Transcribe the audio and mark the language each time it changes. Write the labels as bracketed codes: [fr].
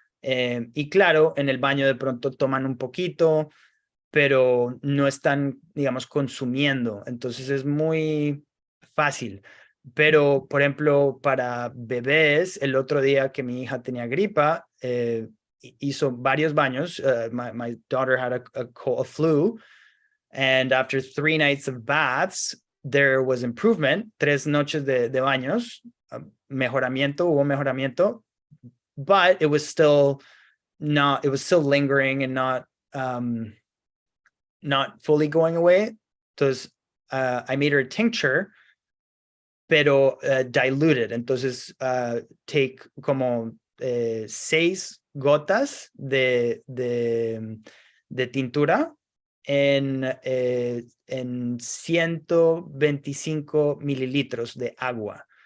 [es] Y claro, en el baño de pronto toman un poquito, pero no están, digamos, consumiendo. Entonces es muy fácil. Pero, por ejemplo, para bebés, el otro día que mi hija tenía gripa, hizo varios baños. [en] My daughter had a flu, and after 3 nights of baths, there was improvement. [es] 3 noches de baños, hubo mejoramiento, [en] but it was still lingering and not fully going away. Entonces, I made her a tincture, pero diluted. [es] Entonces, take como 6 gotas de tintura en 125 mililitros de agua.